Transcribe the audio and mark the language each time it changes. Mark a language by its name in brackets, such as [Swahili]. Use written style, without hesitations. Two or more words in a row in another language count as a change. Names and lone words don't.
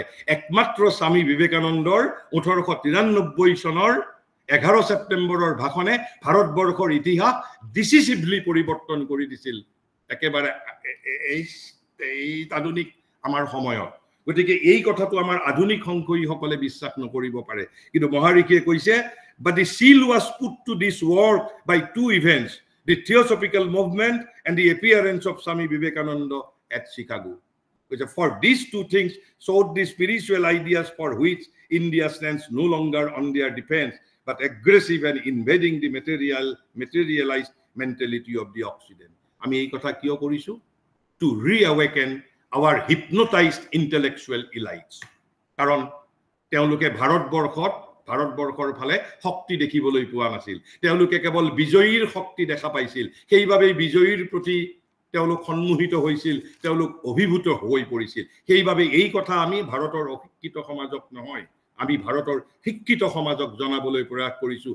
[Assamese] একমাত্ৰ স্বামী বিবেকানন্দৰ 1893 চনৰ 11 ছেপ্টেম্বৰৰ ভাষণে ভাৰতবৰ্ষৰ ইতিহাস ডিচিচিভলি পৰিৱৰ্তন কৰি দিছিল একেবাৰে এই আধুনিক আমাৰ সময়ত। গতিকে এই কথাটো আমাৰ আধুনিক সংশয়ীসকলে বিশ্বাস নকৰিব পাৰে, কিন্তু মহাৰিষিয়ে কৈছে [English] but the seal was put to this work by 2 events, the Theosophical movement and the appearance of Swami Vivekananda at Chicago. For these 2 things showed the spiritual ideas for which India stands no longer on their defense, but aggressive and invading the materialized mentality of the Occident. [Assamese] আমি এই কথা কিয় কৰিছো? [English] To reawaken our hypnotized intellectual elites. [Assamese] কাৰণ তেওঁলোকে ভাৰতবৰ্ষৰ ফালে শক্তি দেখিবলৈ পোৱা নাছিল। তেওঁলোকে কেৱল বিজয়ীৰ শক্তি দেখা পাইছিল। সেইবাবেই বিজয়ীৰ প্ৰতি তেওঁলোক সন্মোহিত হৈছিল, তেওঁলোক অভিভূত হৈ পৰিছিল। সেইবাবে এই কথা আমি ভাৰতৰ অশিক্ষিত সমাজক নহয়, আমি ভাৰতৰ শিক্ষিত সমাজক জনাবলৈ প্ৰয়াস কৰিছো।